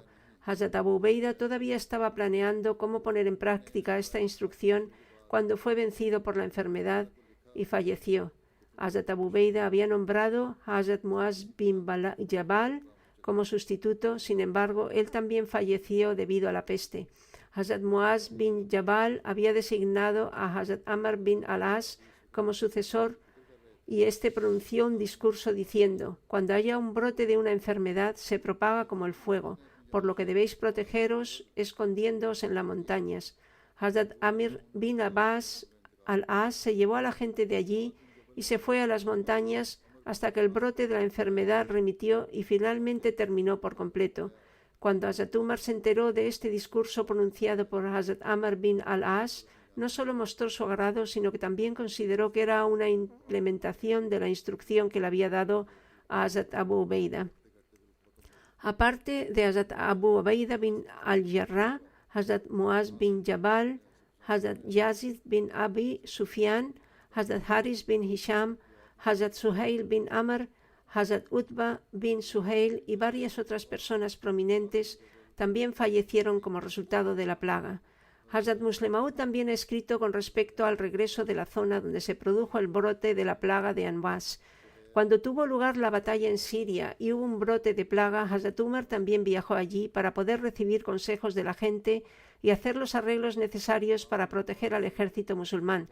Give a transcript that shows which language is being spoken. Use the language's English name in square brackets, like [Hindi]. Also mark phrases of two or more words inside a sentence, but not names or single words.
[Spanish] Hazrat Abu Ubaida todavía estaba planeando cómo poner en práctica esta instrucción cuando fue vencido por la enfermedad y falleció. Hazrat Abu Ubaida había nombrado a Hazrat Muaz bin Jabal como sustituto, sin embargo, él también falleció debido a la peste. Hazrat Muaz bin Jabal había designado a Hazrat Amr bin al-As como sucesor y éste pronunció un discurso diciendo: cuando haya un brote de una enfermedad se propaga como el fuego, por lo que debéis protegeros escondiéndoos en las montañas. Hazrat Amr bin Abbas al-As se llevó a la gente de allí y se fue a las montañas hasta que el brote de la enfermedad remitió y finalmente terminó por completo. Cuando Hazrat Umar se enteró de este discurso pronunciado por Hazrat Amr bin al-As, no solo mostró su agrado, sino que también consideró que era una implementación de la instrucción que le había dado a Hazrat Abu Ubaida. Aparte de Hazrat Abu Ubaida bin al-Jarrah, Hazrat Muaz bin Jabal, Hazrat Yazid bin Abi Sufyan, Hazrat Haris bin Hisham, Hazrat Suhail bin Amr, Hazrat Utba bin Suhail y varias otras personas prominentes también fallecieron como resultado de la plaga. Hazrat Musleh Maud también ha escrito con respecto al regreso de la zona donde se produjo el brote de la plaga de Anwas. Cuando tuvo lugar la batalla en Siria y hubo un brote de plaga, Hazrat Umar también viajó allí para poder recibir consejos de la gente y hacer los arreglos necesarios para proteger al ejército musulmán.